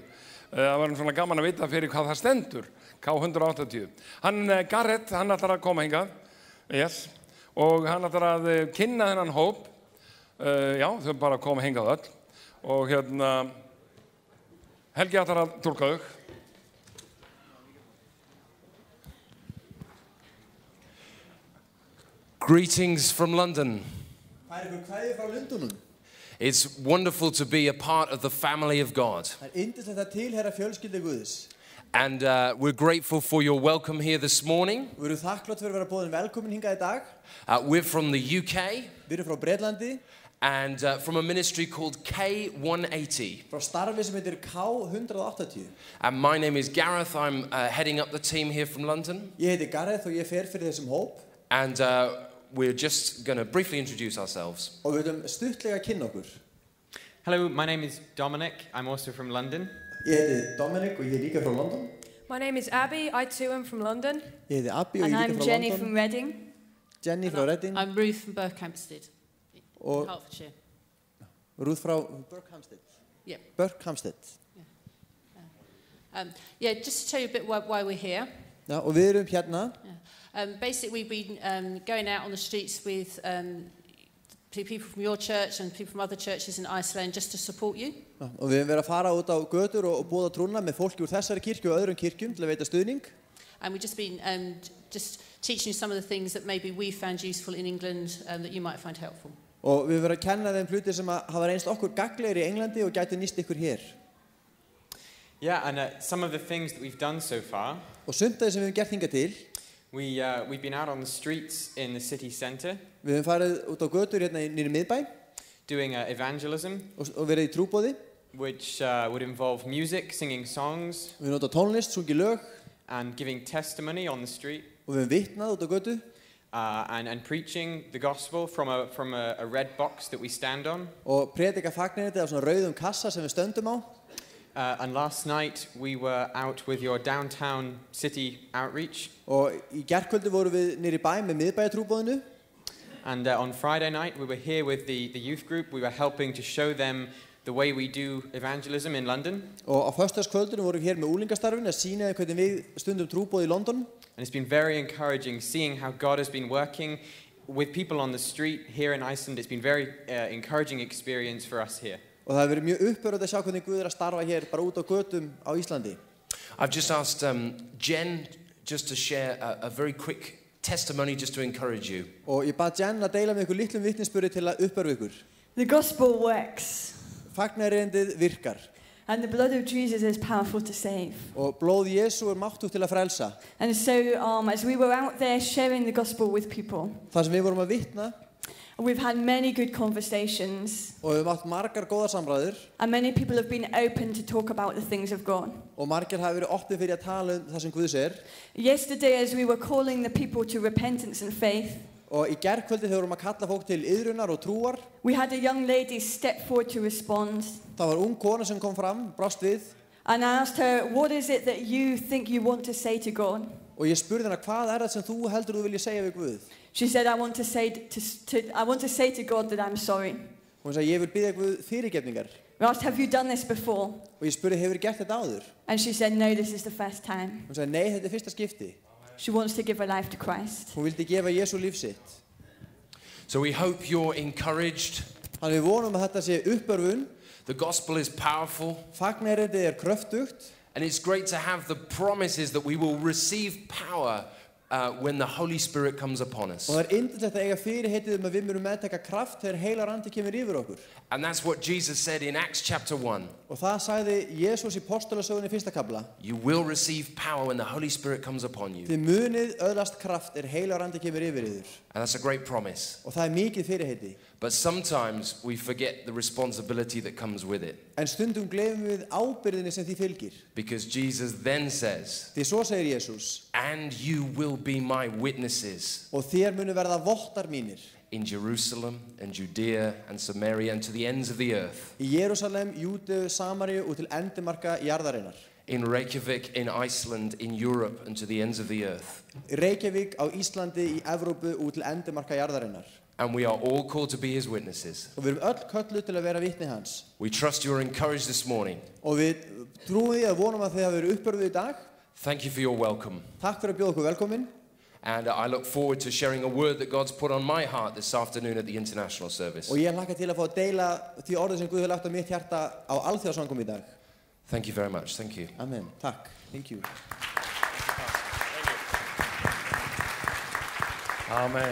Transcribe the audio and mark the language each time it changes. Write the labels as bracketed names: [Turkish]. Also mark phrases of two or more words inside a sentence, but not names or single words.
[Icelandic] Það var svona gaman að vita fyrir hvað það stendur. K180. Garrett, hann ætlar að koma hingað. Yes. Og hann ætlar að kynna þennan hóp. Já, þau bara koma hingað öll. Og hérna, Helgi ætlar að túlka þau. [English] Greetings from London. [Icelandic] Kveðjur frá Lundunum. [English] It's wonderful to be a part of the family of God. [Icelandic] Það yndislegt að tilheyra fjölskyldu Guðs. [English] And we're grateful for your welcome here this morning. [Icelandic] Við erum þakklátt fyrir að vera boðin velkomin hingað í dag. [English] We're from the UK. [Icelandic] Við erum frá Bretlandi. [English] And from a ministry called K180. [Icelandic] Frá starfi sem heitir K180. [English] And my name is Gareth. I'm heading up the team here from London. [Icelandic] Ég heiti Gareth og ég fer fyrir þessum hóp. [English] And we're just going to briefly introduce ourselves. [Icelandic] Og við viljum stuttlega kynna okkur. [English] Hello, my name is Dominic. I'm also from London. [Icelandic] Ég heiti Dominic og ég líka frá London. [English] My name is Abby. I too am from London. [Icelandic] Ég heiti Abby og And ég I'm líka frá Jenny London. [English] from Reading. [Icelandic] Jenny frá Reading. [English] I'm Ruth from Berkhamsted, Og Hertfordshire. [Icelandic] Ruth frá Berkhamsted. Yeah. Berkhamsted. [English] Yeah, just to tell you a bit why we're here. [Icelandic] Já, og við erum hérna. [English] Basically, we've been going out on the streets with people from your church and people from other churches in Iceland just to support you. [Icelandic] Já, og við höfum verið að fara út á götur og boða trúna með fólki úr þessari kirkju og öðrum kirkjum til að veita stuðning. [English] And we've just been just teaching you some of the things that maybe we found useful in England that you might find helpful. [Icelandic] Og við höfum verið að kenna þeim hlutir sem hafa reynst okkur gagnlegir í Englandi og gætu nýst ykkur hér. [English] Yeah, and some of the things that we've done so far, [Icelandic] Og sumt af því sem við höfum gert hingað til, [English] we've been out on the streets in the city centre [Icelandic] við höfum farið út á götur hérna nýri miðbæ [English] doing evangelism, [Icelandic] og verið í trúboði. [English] which would involve music, singing songs, [Icelandic] Við höfum notað tónlist, sungið lög [English] and giving testimony on the street, [Icelandic] og við höfum vitnað út á götu [English] and preaching the gospel from a red box that we stand on. [Icelandic] og predika fagnariti af svona rauðum kassa sem við stöndum á. [English] And last night we were out with your downtown city outreach. [Icelandic] Og í gærkvöldi vorum við nýri bæ með miðbæjatrúboðinu. [English] And on Friday night we were here with the youth group. We were helping to show them the way we do evangelism in London. [Icelandic] Og á föstudagskvöldinu vorum við hér með úlingastarfinu að sýna þeim hvernig við stundum trúboð í London. [English] And it's been very encouraging seeing how God has been working with people on the street here in Iceland. It's been very encouraging experience for us here. [Icelandic] Og það hefur verið mjög uppörvandi að sjá hvernig Guð að starfa hér bara út á götum á Íslandi. [English] I've just asked Jen just to share a very quick testimony just to encourage you. [Icelandic] Og ég bað Jen að deila með ykkur litlum vitnisburði til að uppörva ykkur. [English] The gospel works, [Icelandic] Fagnarerindið virkar [English] and the blood of Jesus is powerful to save. [Icelandic] og blóð Jesú máttugt til að frelsa. [English] And so, as we were out there sharing the gospel with people, [Icelandic] Það sem við vorum að vitna [English] we've had many good conversations, [Icelandic] og við höfum átt margar góðar samræður [English] and many people have been open to talk about the things of God. [Icelandic] og margir hafa verið opnir fyrir að tala það sem Guðs [English] Yesterday, as we were calling the people to repentance and faith, [Icelandic] og í gærkvöldi þegar við vorum að kalla fólk til iðrunar og trúar, [English] we had a young lady step forward to respond. [Icelandic] það var ung kona sem kom fram, brást við [English] And I asked her, what is it that you think you want to say to God? [Icelandic] og ég spurði hana hvað það sem þú heldur þú vilja segja við Guð. [English] She said, I want to say to God that I'm sorry. [Icelandic] Og hún sagði, ég vil biðja Guð fyrirgefningar. [English] We asked, have you done this before? [Icelandic] Og ég spurði, hefur gert þetta áður? [English] And she said, no, this is the first time. [Icelandic] Hún sagði, nei, þetta er fyrsta skipti. [English] She wants to give her life to Christ. [Icelandic] Hún vildi gefa Jesú líf sitt. [English] So we hope you're encouraged. [Icelandic] Þannig við vonum að þetta sé uppörfun. [English] The gospel is powerful. [Icelandic] Fagnarerindið er kröftugt. [English] And it's great to have the promises that we will receive power when the Holy Spirit comes upon us. [Icelandic] Og það er yndislegt að eiga fyrirheitið að við munum meðtaka kraft þegar heilar andi kemur yfir okkur. [English] And that's what Jesus said in Acts chapter 1. [Icelandic] Og það sagði Jesús í postulasögunni fyrsta kafla. [English] You will receive power when the Holy Spirit comes upon you. [Icelandic] Þið munið öðlast kraft heilar andi kemur yfir yður. [English] And that's a great promise. [Icelandic] Og það er mikið fyrirheiti. [English] But sometimes we forget the responsibility that comes with it. [Icelandic] En stundum gleymum við ábyrðinni sem því fylgir. [English] Because Jesus then says, [Icelandic] Því svo segir Jesús, [English] and you will be my witnesses [Icelandic] og þér munu verða vottar mínir [English] in Jerusalem and Judea and Samaria and to the ends of the earth. [Icelandic] í Jerúsalem, Júdeu, Samaríu og til endimarka jarðarinnar. [English] In Reykjavik, in Iceland, in Europe and to the ends of the earth. [Icelandic] Í Reykjavík, á Íslandi, í Evrópu og til endimarka jarðarinnar. [English] And we are all called to be his witnesses. [Icelandic] Og við erum öll kölluð til að vera vitni hans. [English] We trust you are encouraged this morning. [Icelandic] Og við trúum því að vonum að þið hafa verið uppörfuð í dag. [English] Thank you for your welcome. [Icelandic] Takk fyrir að bjóða okkur velkomin. [English] And I look forward to sharing a word that God's put on my heart this afternoon at the international service. [Icelandic] Og ég hlakka til að fá að deila því orðið sem Guð hefur lagt á mitt hjarta á alþjóðasangum í dag. [English] Thank you very much. Thank you. [Icelandic] Amen. Takk. [English] Thank you. [Icelandic] Amen.